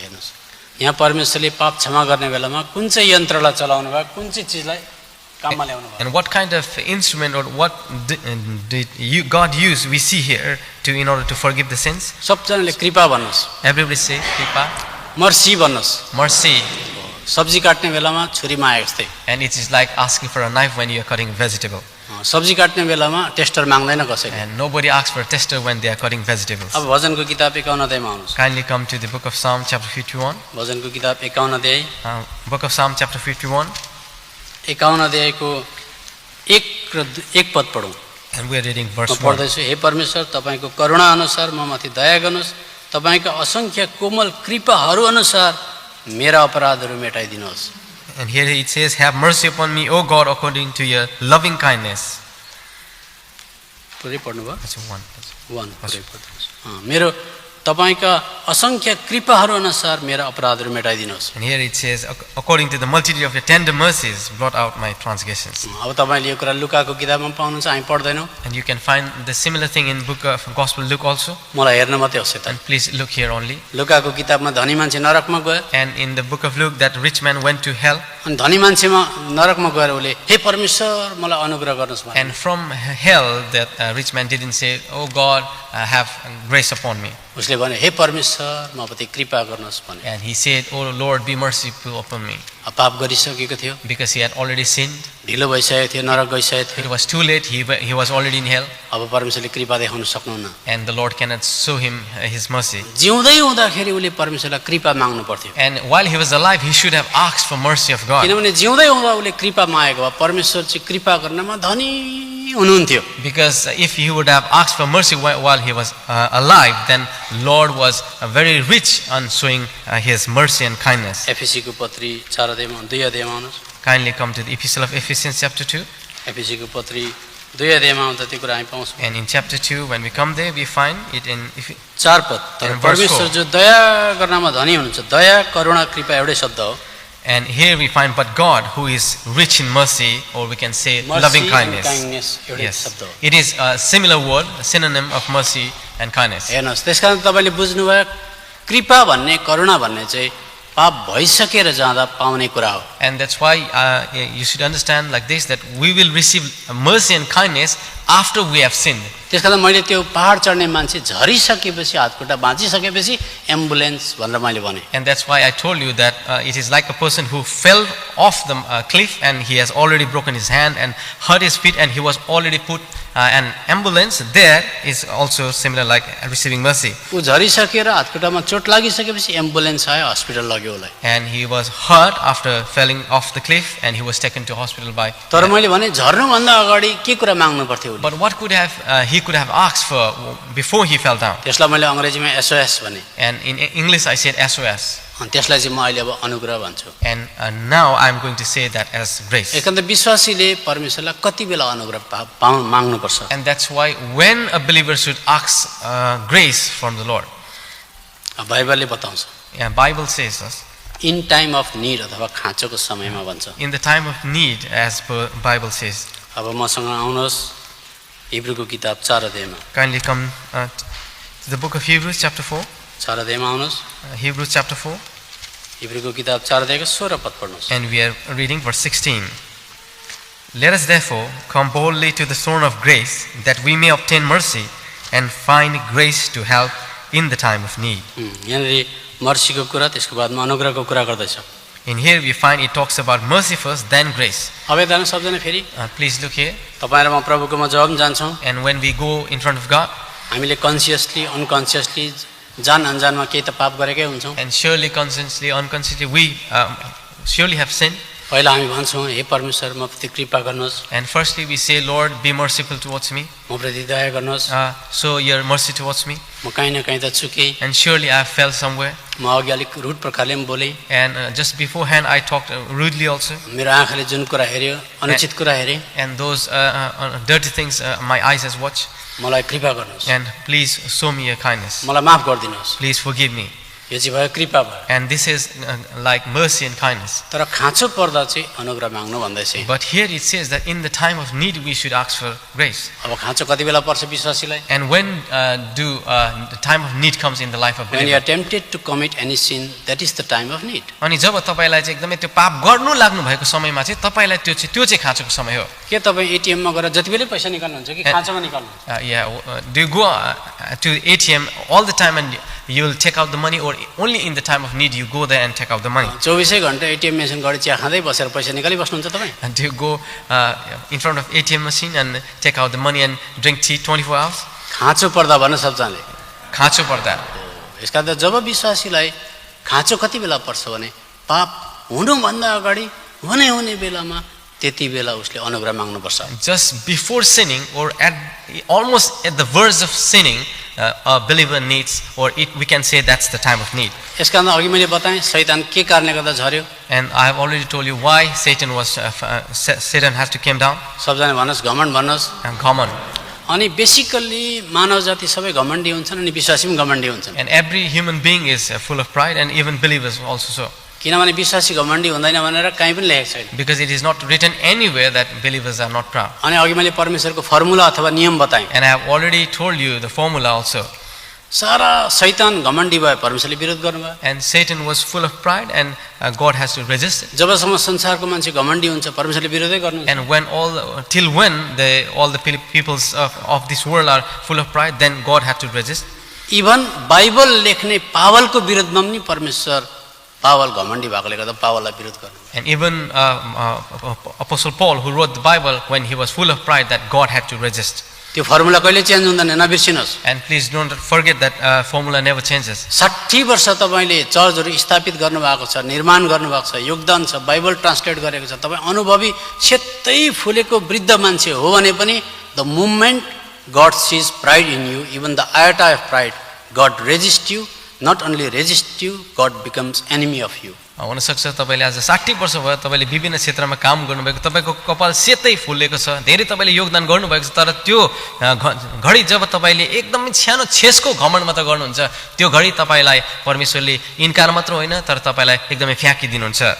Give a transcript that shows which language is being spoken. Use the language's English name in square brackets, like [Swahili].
[Nepali] हेर्नुहोस्, यहाँ परमेश्वरले पाप क्षमा गर्ने बेलामा कुन चाहिँ यन्त्रलाई चलाउनु भयो, कुन चाहिँ चिजलाई काममा ल्याउनु भयो। [English] and what kind of instrument or what did God use, we see here in order to forgive the sins. [Nepali] सबजनाले कृपा भन्नुहोस्, [English] Everybody say, Kripa, [Nepali] मर्सी भन्नुहोस्। [English] mercy. [Nepali] सब्जी काट्ने बेलामा छुरीमा आए जस्तै, [English] And it is like asking for a knife when you are cutting vegetable. [Nepali] सब्जी काट्ने बेलामा टेस्टर माग्दैन कसैले। [English] And nobody asks for a tester when they are cutting vegetables. [Nepali] अब भजनको किताब 51 अध्यायमा आउनुहोस्। [English] Kindly come to the book of Psalm chapter 51. [Nepali] भजनको किताब 51 अध्याय, [English] Book of Psalm chapter 51. [Nepali] 51 अध्यायको 1 पद पढौँ। [English] And we are reading [Nepali] म [English] verse 1. [Nepali] पढ्दैछु। हे परमेश्वर, तपाईँको करुणा अनुसार म माथि दया गर्नुहोस्, तपाईँको असङ्ख्य कोमल कृपाहरू अनुसार मेरा अपराधहरू मेटाइदिनुहोस्। [English] And here it says, have mercy upon me, O God, according to your loving kindness. [Nepali] पुरै पढ्नु भयो? [English] That's one. [Nepali] 1 पुरै पढ्नुहोस्। मेरो तपाईँका असङ्ख्य कृपाहरू अनुसार मेरा अपराधहरू मेटाइदिनुहोस्। [English] And here it says, according to the multitude of your tender mercies, blot out my transgressions. [Nepali] अब तपाईँले यो कुरा लुकाको किताबमा पाउनुहुन्छ, हामी पढ्दैनौँ। [English] And you can find the similar thing in book of Gospel Luke also. [Nepali] मलाई हेर्न मात्रै होस् त। [English] And please look here only. [Nepali] लुकाको किताबमा धनी मान्छे नरकमा गयो, [English] And in the book of Luke, that rich man went to hell. [Nepali] अनि धनी मान्छेमा नरकमा गएर उसले हे परमेश्वर मलाई अनुग्रह गर्नुहोस् भने, [English] And from hell, that rich man didn't say, oh God, have grace upon me. [Nepali] उसले भने हे परमेश्वर मप्रति कृपा गर्नुहोस् भने। [English] And he said, oh Lord, be merciful upon me. [Nepali] पाप गरिसकेको थियो, [English] Because he had already sinned. [Nepali] ढिलो भइसकेको थियो, नरक गइसकेको थियो। [English] It was too late. He was already in hell. [Nepali] अब परमेश्वरले कृपा देखाउन सक्नुहुन्न। [English] And the Lord cannot show him his mercy. [Nepali] जिउँदै हुँदाखेरि उसले परमेश्वरलाई कृपा माग्नु पर्थ्यो, [English] And while he was alive, he should have asked for mercy of God. [Nepali] किनभने जिउँदै हुँदा उसले कृपा मागेको भए परमेश्वर चाहिँ कृपा गर्नमा धनी हुनुहुन्थ्यो। [English] Because if he would have asked for mercy while he was alive, then Lord was very rich on showing his mercy and kindness. [Nepali] एफएसीको पत्री 4 अध्यायमा 2 अध्यायमा आउनुहोस्। [English] Kindly come to the Epistle of Ephesians chapter 2. [Nepali] एफएसीको पत्री 2 अध्यायमा आउँदा त्यो कुरा हामी पाउँछौँ। [English] And in chapter 2, when we come there, we find it in [Nepali] 4 पद, तर [English] And verse [Nepali] परमेश्वर [English] 4. [Nepali] जो दया गर्नमा धनी हुनुहुन्छ, दया करुणा कृपा एउटै शब्द हो। [English] And here we find, but God, who is rich in mercy, or we can say loving kindness. [Nepali] एउटै [English] Yes, [Nepali] शब्द हो। [English] it is a similar word, a synonym of mercy and kindness. [Nepali] हेर्नुहोस्, त्यसकारण तपाईँले बुझ्नुभयो कृपा भन्ने करुणा भन्ने चाहिँ पाप भइसकेर जाँदा पाउने कुरा हो। [English] And that's why you should understand like this, that we will receive mercy and kindness after we have sinned. [Nepali] त्यसकारण मैले त्यो पहाड चढ्ने मान्छे झरिसकेपछि हातखुट्टा भाँचिसकेपछि एम्बुलेन्स भनेर मैले भने। [English] And that's why I told you that it is like a person who fell off the cliff and he has already broken his hand and hurt his feet and he was already put an ambulance, there is also similar like receiving mercy. [Nepali] ऊ झरिसकेर हातखुट्टामा चोट लागिसकेपछि ambulance आयो, hospital लग्यो उसलाई। [English] And he was hurt after falling off the cliff, and he was taken to hospital by. [Nepali] तर मैले भने झर्नुभन्दा अगाडि के कुरा माग्नु पर्थ्यो उसले? [English] But what could have he could have asked for before he fell down? [Nepali] त्यसलाई मैले अङ्ग्रेजीमा SOS भने, [English] And in English I said SOS. [Nepali] अनि त्यसलाई चाहिँ म अहिले अब अनुग्रह भन्छु। [English] And now I'm going to say that as grace. [Nepali] एकान्त विश्वासीले परमेश्वरलाई कति बेला अनुग्रह माग्नुपर्छ? [English] And that's why when a believer should ask grace from the Lord. [Nepali] बाइबलले बताउँछ, [English] Yeah, Bible says us. In time of need [Nepali] अथवा खाँचोको समयमा भन्छ। [English] In the time of need, as per Bible says. [Nepali] अब मसँग आउनुहोस् हिब्रूको किताब 4 अध्यायमा। [English] Kindly come to the book of Hebrews chapter 4. [Nepali] 4 अध्यायमा आउनुहोस्। [English] Hebrews chapter 4. [Nepali] हिब्रूको किताब 4 अध्यायको 16 पद पढ्नुहोस्। [English] And we are reading verse 16. Let us therefore come boldly to the throne of grace, that we may obtain mercy and find grace to help in the time of need. [Nepali] यहाँनिर मर्सीको कुरा, त्यसको बादमा अनुग्रहको कुरा गर्दैछ। [English] In here we find it talks about mercy first, then grace. [Nepali] अब यता सबजना फेरि [English] Please look here. [Nepali] तपाईँ र म प्रभुकोमा जब जान्छौँ, [English] And when we go in front of God, [Nepali] हामीले [English] consciously unconsciously [Nepali] जान अनजानमा केही त पाप गरेकै हुन्छौँ। [English] and surely consciously, unconsciously, we surely have sinned. [Nepali] पहिला हामी भन्छौँ, हे परमेश्वर म प्रति कृपा गर्नुहोस्, [English] And firstly we say, Lord, be merciful towards me. [Nepali] म प्रति दया गर्नुहोस्, [English] Show your mercy towards me. [Nepali] म कहीँ न कहीँ त चुकेँ, [English] And surely I fell somewhere. [Nepali] म अघि अलिक रुड प्रकारले पनि बोलेँ, [English] And just beforehand I talked rudely also. [Nepali] मेरो आँखाले जुन कुरा हेऱ्यो अनुचित कुरा हेरेँ, [English] And those dirty things my eyes has watched. [Nepali] मलाई कृपा गर्नुहोस्, [English] And please show me your kindness. [Nepali] मलाई माफ गरिदिनुहोस्। [English] Please forgive me. [Nepali] यो चाहिँ भयो कृपा भयो। [English] And this is like mercy and kindness. [Nepali] तर खाँचो पर्दा चाहिँ अनुग्रह माग्नु भन्दैछ। [English] But here it says that in the time of need we should ask for grace. [Nepali] अब खाँचो कति बेला पर्छ विश्वासीलाई? [English] And when the time of need comes in the life of When you are believer? tempted to commit any sin, that is the time of need. [Nepali] अनि जब तपाईँलाई चाहिँ एकदमै त्यो पाप गर्नु लाग्नु भएको समयमा चाहिँ तपाईँलाई त्यो चाहिँ खाँचोको समय हो. के तपाईँ एटिएममा गएर जति बेलै पैसा निकाल्नुहुन्छ कि खाँचोमा निकाल्नुहुन्छ? [English] Do you go to ATM all the time and you will take out the money, or only in the time of need you go there and take out the money? [Nepali] 24 घण्टा एटिएम मेसिन गरी चिया खाँदै बसेर पैसा निकालिबस्नुहुन्छ तपाईँ? [English] And do you go in front of ATM machine and take out the money and drink tea 24 hours? [Nepali] खाँचो पर्दा भन्न सबजनाले। खाँचो पर्दा. यसका त जब विश्वासीलाई खाँचो कति बेला पर्छ भने पाप हुनुभन्दा अगाडि हुने बेलामा त्यति बेला उसले अनुग्रह माग्नुपर्छ। [English] Just before sinning, or almost at the verge of sinning, a believer needs, or we can say that's the time of need. [Nepali] यसका अन्त अघि मैले बताएँ शैतान के कारणले गर्दा झर्यो? [English] And I have already told you why Satan has to came down. [Nepali] सबजना भन्नुहोस्, घमण्ड भन्नुहोस्। [English] And common. [Nepali] अनि बेसिकल्ली मानव जाति सबै घमण्डी हुन्छन् अनि विश्वासी पनि घमण्डी हुन्छन्। [English] And every human being is full of pride, and even believers also so. [Nepali] किनभने विश्वासी घमण्डी हुँदैन भनेर कहीँ पनि लेखेको छैन। [English] Because it is not written anywhere that believers are not proud. [Nepali] अनि अघि मैले परमेश्वरको फर्मुला अथवा नियम बताएँ। [English] And I have already told you the formula also. [Nepali] सारा शैतान घमण्डी भयो, परमेश्वरले विरोध गर्नुभयो। [English] And Satan was full of pride, and God has to resist it. [Nepali] जबसम्म संसारको मान्छे घमण्डी हुन्छ परमेश्वरले विरोधै गर्नुहुन्छ। [English] And when till when all the peoples of this world are full of pride, then God has to resist. [Nepali] Even Bible लेख्ने पावलको विरोधमा पनि परमेश्वर पावल घमण्डी भएकोले गर्दा पावललाई विरोध गर्नु। [English] And even Apostle Paul, who wrote the Bible, when he was full of pride, that God had to resist. [Nepali] त्यो फर्मुला कहिले चेन्ज हुँदैन, नबिर्सिनुहोस्। [English] And please don't forget that formula never changes. [Nepali] 60 वर्ष तपाईले चर्चहरू स्थापित गर्नुभएको छ, निर्माण गर्नुभएको छ, योगदान छ, बाइबल ट्रान्सलेट गरेको छ, तपाईँ अनुभवी सेतै फुलेको वृद्ध मान्छे हो भने पनि [English] The moment God sees pride in you, even the iota of pride, God resists you. Not only resists you, God becomes enemy of you. [Nepali] हुन सक्छ तपाईले आज 60 वर्ष भयो तपाईले विभिन्न क्षेत्रमा काम गर्नुभएको, तपाईको कपाल सेतै फुलेको छ, धेरै तपाईले योगदान गर्नुभएको छ, तर त्यो घडी जब तपाईले एकदमै सानो छेसको घमण्ड मात्र गर्नुहुन्छ, त्यो घडी तपाईलाई परमेश्वरले इन्कार मात्र होइन तर तपाईलाई एकदमै फ्याँकिदिनुहुन्छ।